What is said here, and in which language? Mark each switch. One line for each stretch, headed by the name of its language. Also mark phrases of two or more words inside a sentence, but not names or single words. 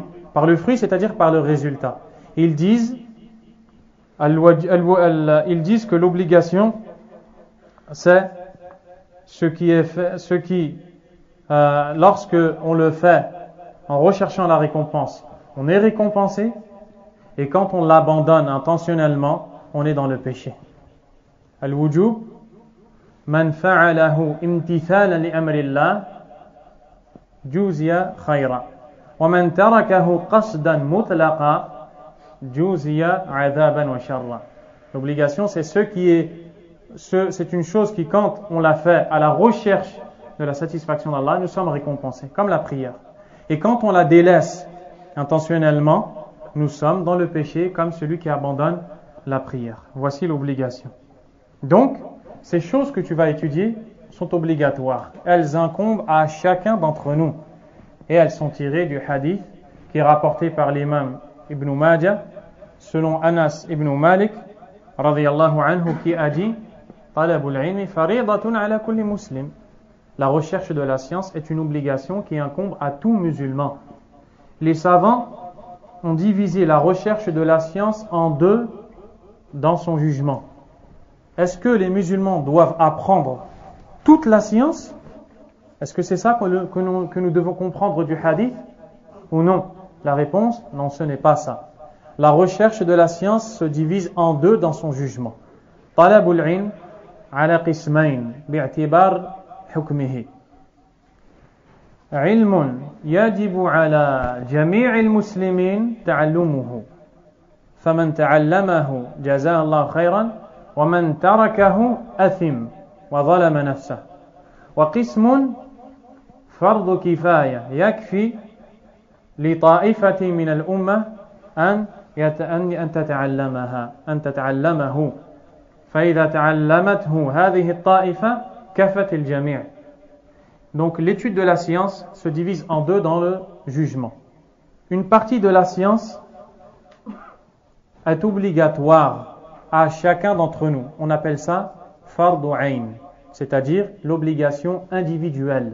French: Par le fruit, c'est-à-dire par le résultat. Ils disent que l'obligation, c'est ce qui est fait, lorsque on le fait en recherchant la récompense, on est récompensé, et quand on l'abandonne intentionnellement, on est dans le péché.
Arabic: الوجوب، من فعله امتثالا لأمر الله، جوزي خيرا. ومن تركه قصدا مطلقا، جوزي عذابا وشرا.
French: L'obligation, c'est c'est une chose qui, quand on l'a fait à la recherche de la satisfaction d'Allah, nous sommes récompensés, comme la prière. Et quand on la délaisse intentionnellement, nous sommes dans le péché, comme celui qui abandonne la prière. Voici l'obligation. Donc, ces choses que tu vas étudier sont obligatoires. Elles incombent à chacun d'entre nous. Et elles sont tirées du hadith qui est rapporté par l'imam Ibn Majah, selon Anas ibn Malik,
Arabic: رضي الله عنه,
French: qui a dit
Arabic: طلب العلم فريضة على كل مسلم.
French: La recherche de la science est une obligation qui incombe à tout musulman. Les savants ont divisé la recherche de la science en deux dans son jugement. Est-ce que les musulmans doivent apprendre toute la science? Est-ce que c'est ça que nous devons comprendre du hadith? Ou non? La réponse, non, ce n'est pas ça. La recherche de la science se divise en deux dans son jugement.
Arabic: طلب العلم على قسمين باعتبار حكمه. علم يجب على جميع المسلمين تعلمه. فمن تعلمه جزاه الله خيرا ومن تركه أثم وظلم نفسه. وقسم فرض كفاية يكفي لطائفة من الأمة أن تتعلمه فإذا تعلمته هذه الطائفة كفت الجميع.
French: Donc l'étude de la science se divise en deux dans le jugement. Une partie de la science est obligatoire à chacun d'entre nous. On appelle ça
Arabic: فرض عين,
French: c'est-à-dire l'obligation individuelle.